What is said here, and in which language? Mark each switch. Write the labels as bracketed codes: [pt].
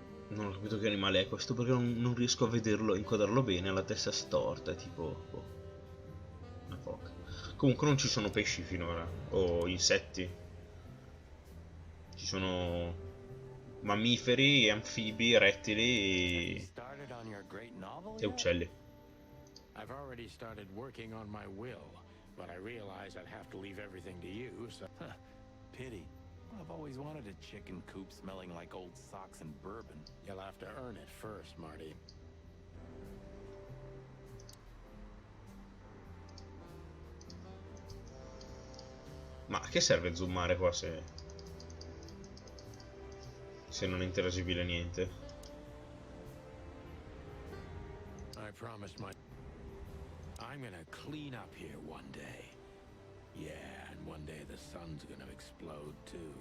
[it] Non ho capito che animale è questo perché non riesco a vederlo, inquadrarlo bene, ha la testa storta, è tipo... boh, una foca. Comunque non ci sono pesci finora, o insetti. Ci sono mammiferi, anfibi, rettili e uccelli. [en] I've already started working on my will, but I realize I'd have to leave everything to you, so... Pity. I've always wanted a chicken coop smelling like old socks and bourbon. You'll have to earn it first, Marty. [it] Ma a che serve zoomare qua se non è interagibile niente? [en] I promised I'm gonna clean up here one day. Yeah, and one day the sun's gonna explode too.